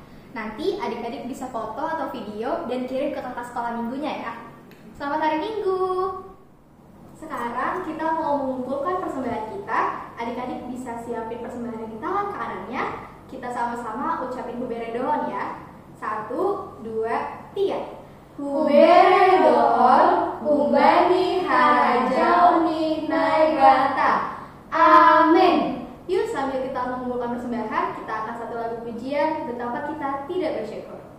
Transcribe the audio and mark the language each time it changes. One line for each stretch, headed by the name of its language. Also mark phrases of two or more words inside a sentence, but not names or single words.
Indonesian: Nanti adik-adik bisa foto atau video dan kirim ke kakak sekolah minggunya ya. Selamat hari Minggu! Sekarang kita mau mengumpulkan persembahan kita. Adik-adik bisa siapin persembahan di tangan kanannya. Kita sama-sama ucapin huberedon ya. 1, 2, 3.
Batak Simalungun: Huberedon, umbani harajauni naibata.
Indonesian: Amin. Yuk sambil kita mengumpulkan persembahan, kita akan satu lagu pujian betapa kita tidak bersyukur.